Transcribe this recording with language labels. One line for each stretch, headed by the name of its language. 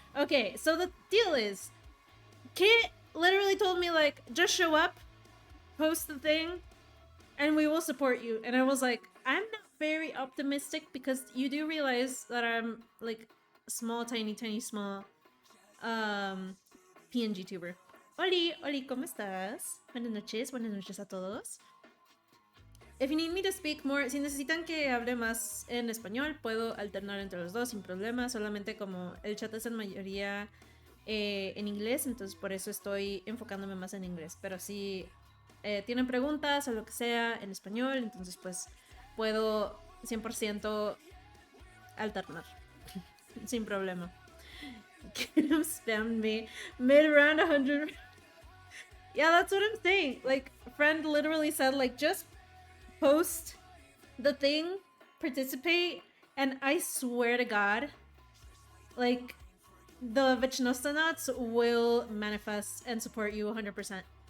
English: Okay, so the deal is, Kit literally told me, like, just show up, post the thing, and we will support you. And I was like, I'm not very optimistic because you do realize that I'm, like, small, tiny, small, PNG tuber.
Spanish: Oli, ¿cómo estás? Buenas noches a todos.
English: If you need me to speak more,
Spanish: si necesitan que hable más en español, puedo alternar entre los dos sin problema. Solamente como el chat es en mayoría en inglés, entonces por eso estoy enfocándome más en inglés. Pero si tienen preguntas o lo que sea en español, entonces pues puedo 100% alternar sin problema.
English: Kim spammed me mid-round 100. Yeah, that's what I'm saying. Like, friend literally said, like, just post the thing, participate, and I swear to God, like, the Vichnostanots will manifest and support you 100%.